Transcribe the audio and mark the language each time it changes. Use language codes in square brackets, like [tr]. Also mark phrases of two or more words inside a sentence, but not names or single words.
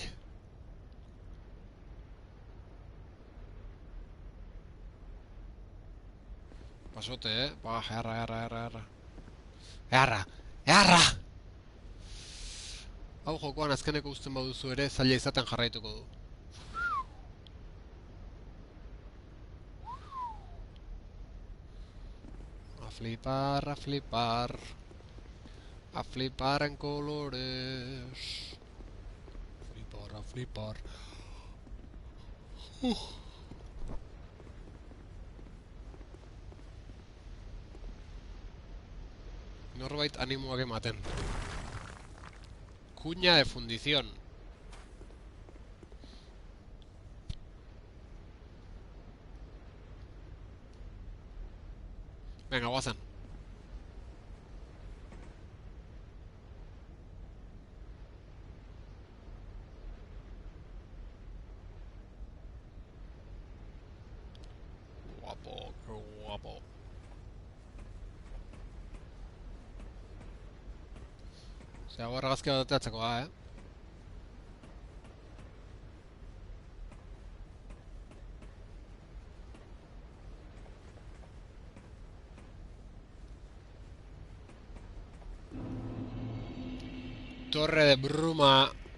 [eu] Pasote, Eharra! Hau jokoan azkeneko uzten baduzu ere, zaila izaten jarraituko du. [es] A flipar en colores. A flipar. [eu] Norbait animoak ematen. [es] Cuña de fundición. Venga, guazan. Qué guapo. [eu] Osea, hau argazkia bat atzeko da, Torre de bruma.